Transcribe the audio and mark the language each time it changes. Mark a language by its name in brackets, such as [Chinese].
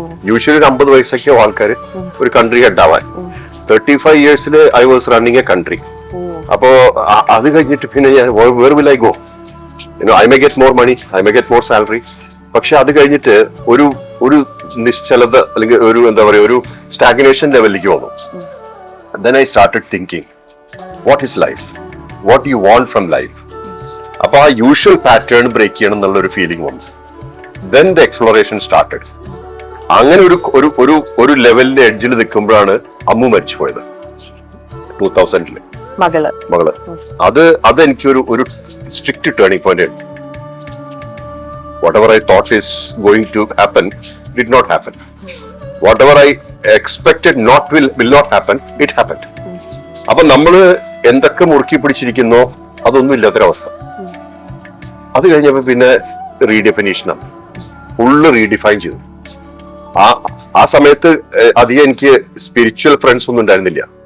[Malayalam] Usually ഒരു 50 വയസ്സൊക്കെ ആൾക്കാർ ഒരു കൺട്രി ഹെഡ് ആവാൻ. [English] 35 ഇയേഴ്സിൽ I was running a country. [Malayalam] അപ്പോ അത് കഴിഞ്ഞിട്ട് പിന്നെ ഞാൻ [English] Where will I go? I may get more money, I may get more salary. [Malayalam] പക്ഷെ അത് കഴിഞ്ഞിട്ട് ഒരു നിശ്ചലത, അല്ലെങ്കിൽ ഒരു സ്റ്റാഗ്നേഷൻ ലെവലിലേക്ക് വന്നു. [English] Then I started thinking, what is life? What do you want from life? [Malayalam] അപ്പൊ ആ യൂഷ്വൽ പാറ്റേൺ ബ്രേക്ക് ചെയ്യണം എന്നുള്ള ഒരു ഫീലിംഗ് വന്നു. [English] Then the exploration started. [Malayalam] അങ്ങനെ ഒരു ലെവലിന്റെ എഡ്ജിൽ നിൽക്കുമ്പോഴാണ് അമ്മു മരിച്ചു പോയത് 2000-ല്. മകള്. അത് എനിക്ക് ഒരു സ്ട്രിക്റ്റ് ടേണിംഗ് പോയിന്റ് ആയിരുന്നു. [English] Whatever I thought is going to happen did not happen. Whatever I expected will not happen, it happened. [Malayalam] അപ്പൊ നമ്മള് എന്തൊക്കെ മുറുക്കി പിടിച്ചിരിക്കുന്നോ അതൊന്നും ഇല്ലാത്തൊരവസ്ഥ. അത് കഴിഞ്ഞപ്പോ പിന്നെ റീഡെഫിനേഷനാണ്, ഫുള്ള് റീഡിഫൈൻ ചെയ്തു. ആ സമയത്ത് അധികം എനിക്ക് സ്പിരിച്വൽ ഫ്രണ്ട്സ് ഒന്നും ഉണ്ടായിരുന്നില്ല.